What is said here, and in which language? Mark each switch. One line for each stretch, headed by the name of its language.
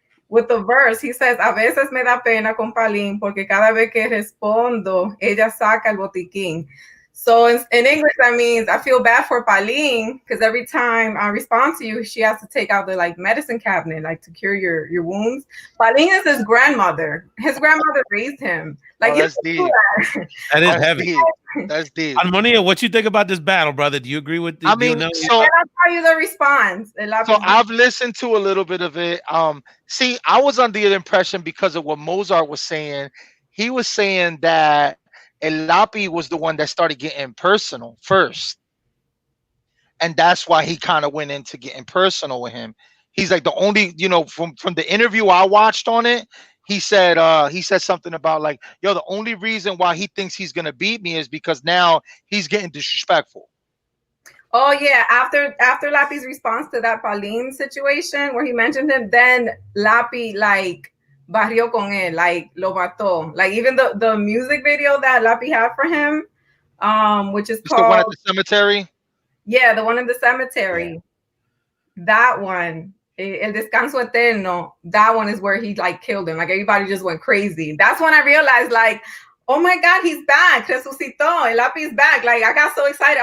English: With the verse, he says,
Spanish: a veces me da pena con Palín, porque cada vez que respondo, ella saca el botiquín.
English: So in English, that means I feel bad for Palín, because every time I respond to you, she has to take out the like medicine cabinet, like to cure your wounds. Palín is his grandmother. His grandmother raised him. Like, that's deep. That is heavy. That's deep. Armonia, what you think about this battle, brother? Do you agree with the I mean, so I'll tell you the response. So I've listened to a little bit of it. See, I was under the impression, because of what Mozart was saying, he was saying that El Lápiz was the one that started getting personal first. And that's why he kind of went into getting personal with him. He's like the only, from the interview I watched on it, he said something about like, yo, the only reason why he thinks he's gonna beat me is because now he's getting disrespectful. Oh yeah, after Lápiz's response to that Pauline situation where he mentioned him, then Lápiz like
Spanish: barrió con él, like lo mató.
English: Like even the music video that Lapi had for him, which is It's the one at called the cemetery. yeah, the one in the cemetery. Yeah. That one, El Descanso Eterno, that one is where he like killed him. Like everybody just went crazy. That's when I realized like, oh my God, he's back. Resucitó. El Lapi's back. Like I got so excited.